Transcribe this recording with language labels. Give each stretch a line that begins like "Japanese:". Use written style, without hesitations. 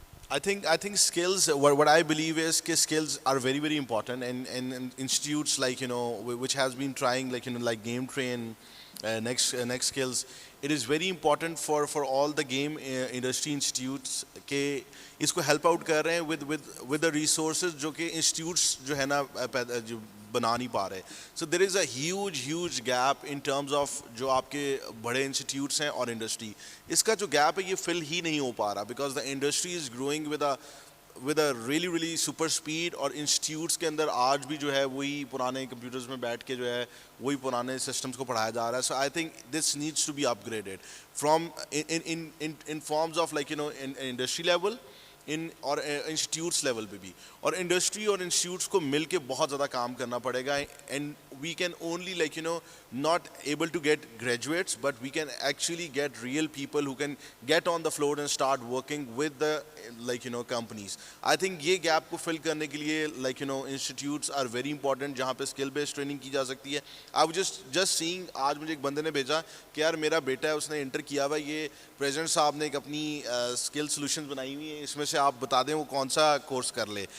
English: I think skills, what I believe is that skills are very, very important, and institutes like, which has been trying like Game Train, next skills, it is very important for all the game industry institutes
Urdu: کہ اس کو
English: help out
Urdu: کر رہے ہیں
English: with the resources
Urdu: جو کہ
English: institutes
Urdu: جو ہے نا بنا نہیں پا رہے.
English: so there is a huge gap in terms of
Urdu: جو آپ کے بڑے انسٹیٹیوٹس ہیں اور
English: Industry.
Urdu: اس کا جو گیپ ہے یہ فل ہی نہیں ہو پا رہا
English: because the industry is growing with a really super speed,
Urdu: اور انسٹیٹیوٹس کے اندر آج بھی جو ہے وہی پرانے کمپیوٹرز میں بیٹھ کے جو ہے وہی پرانے سسٹمس کو پڑھایا جا رہا ہے.
English: so I think this needs to be upgraded from in forms of like industry level
Urdu: اور انسٹیٹیوٹس لیول پہ بھی, اور انڈسٹری اور انسٹیٹیوٹس کو مل کے بہت زیادہ کام کرنا پڑے گا.
English: And we can only like not able to get graduates, but we can actually get real people who can get on the floor and start working with the companies.
Urdu: I think یہ gap کو fill کرنے کے لیے institutes
English: are very important
Urdu: جہاں پہ
English: skill based training
Urdu: کی جا سکتی ہے.
English: I was just seeing
Urdu: آج مجھے ایک بندے نے بھیجا کہ یار میرا بیٹا ہے اس نے انٹر کیا ہوا, یہ پریزیڈنٹ صاحب نے ایک اپنی اسکل سولوشنز بنائی ہوئی ہیں, اس میں سے آپ بتا دیں وہ کون سا کورس کر لے.